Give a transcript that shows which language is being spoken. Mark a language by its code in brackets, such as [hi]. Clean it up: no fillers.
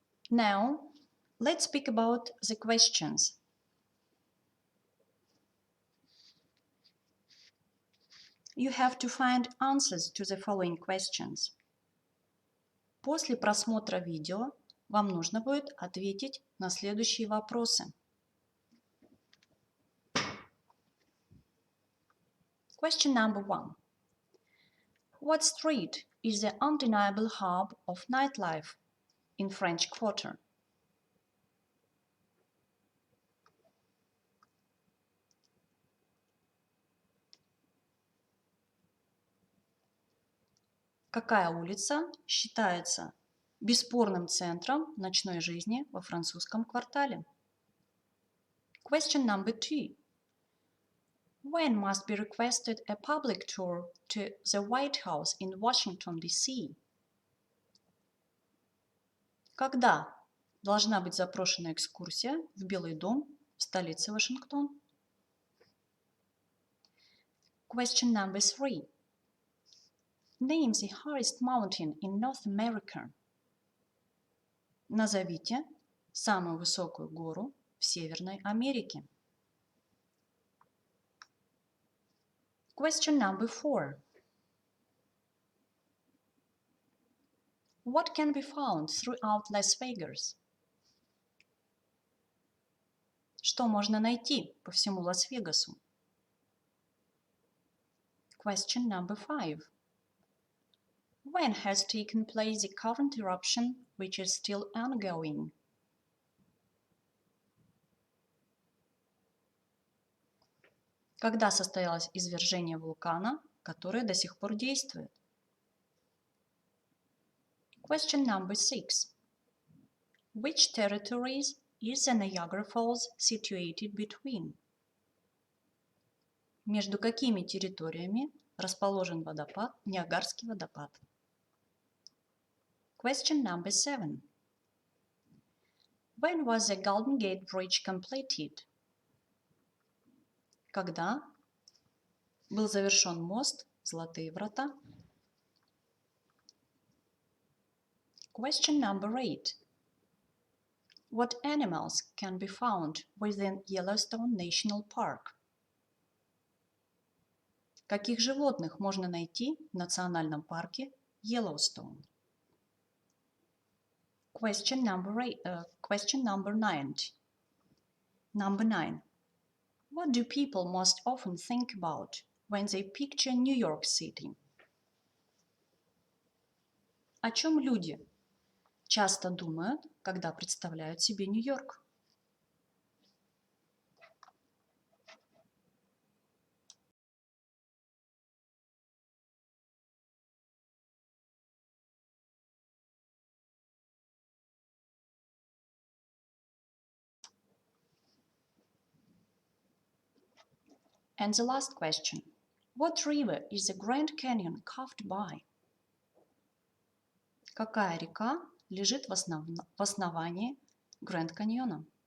[en] Now, let's speak about the questions. You have to find answers to the following questions. [ru] После просмотра видео вам нужно будет ответить на следующие вопросы. [en] Question number 1. What street is the undeniable hub of nightlife in French Quarter? [ru] Какая улица считается бесспорным центром ночной жизни во французском квартале? [en] Question number 2. When must be requested a public tour to the White House in Washington, D.C.? [ru] Когда должна быть запрошена экскурсия в Белый дом в столице Вашингтон? [en] Question number 3. Name the highest mountain in North America. [ru] Назовите самую высокую гору в Северной Америке. [en] Question number 4. What can be found throughout Las Vegas? [ru] Что можно найти по всему Лас-Вегасу? [en] Question number 5. When has taken place the current eruption, which is still ongoing? [ru] Когда состоялось извержение вулкана, которое до сих пор действует? [en] Question number 6. Which territories is the Niagara Falls situated between? [ru] Между какими территориями расположен водопад, Ниагарский водопад? [en] Question number 7. When was the Golden Gate Bridge completed? [ru] Когда был завершен мост Золотые врата? [en] Question number 8. What animals can be found within Yellowstone National Park? [ru] Каких животных можно найти в национальном парке Yellowstone? [en] Question number 9. Number 9. What do people most often think about when they picture New York City? [ru] О чем люди часто думают, когда представляют себе Нью-Йорк? [en] And the last question. What river is the Grand Canyon carved by? [ru] Какая река лежит в основании Гранд Каньона?